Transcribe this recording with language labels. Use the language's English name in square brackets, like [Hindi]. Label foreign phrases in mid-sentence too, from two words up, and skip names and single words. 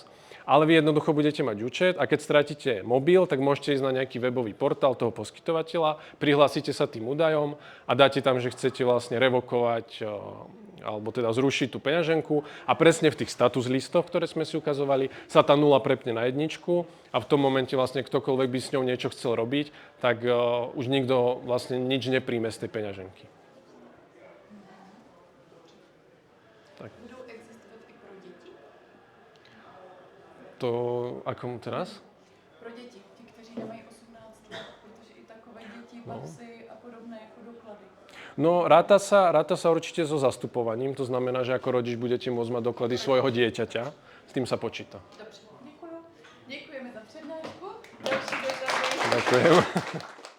[Slovak] Ale vy jednoducho budete mať účet a keď stratíte mobil, tak môžete ísť na nejaký webový portál toho poskytovateľa, prihlásite sa tým údajom a dáte tam, že chcete vlastne revokovať alebo teda zrušiť tú peňaženku a presne v tých status listoch, ktoré sme si ukazovali, sa tá nula prepne na jedničku a v tom momente vlastne ktokoľvek by s ňou niečo chcel robiť, tak už nikto vlastne nič nepríjme z tej peňaženky. [Czech] Budou existovat i pro děti? [Slovak] To ako teraz? [Czech] Pro děti, ti, kteří nemají 18 let, protože i takové děti, pasy a podobné jako doklady. [Slovak] No, ráta sa určite so zastupovaním, to znamená, že ako rodič budete môcť mať doklady svojho dieťaťa, s tým sa počíta. [Czech] Dobře, děkuju. Děkujeme za přednášku. Další dotazy. [Slovak] Ďakujem.